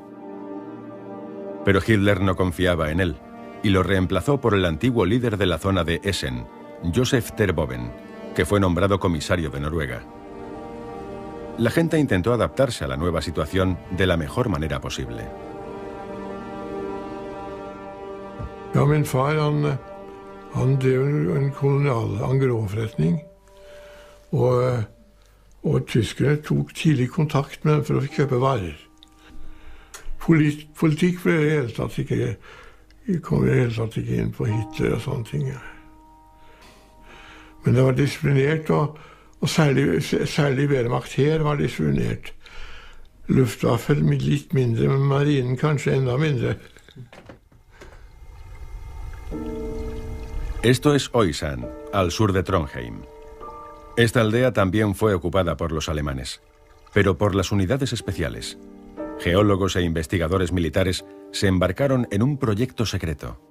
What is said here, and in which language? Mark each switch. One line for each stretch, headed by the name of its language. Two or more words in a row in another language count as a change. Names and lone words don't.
Spanish: Pero Hitler no confiaba en él y lo reemplazó por el antiguo líder de la zona de Essen, Josef Terboven, que fue nombrado comisario de Noruega. La gente intentó adaptarse a la nueva situación de la mejor manera posible.
Norwegian: Ja, min far han drev en kolonial engrosforretning Og tyskerne tok tidlig kontakt med dem for å kjøpe varer. Politikk kom i hele tatt ikke inn på Hitler og sånne ting. Men det var disiplinert, og særlig Wehrmacht her var disiplinert. Luftwaffe litt mindre, men marinen kanskje enda mindre.
Spanish: Esto es Oysand, al sur de Trondheim. Esta aldea también fue ocupada por los alemanes, pero por las unidades especiales. Geólogos e investigadores militares se embarcaron en un proyecto secreto.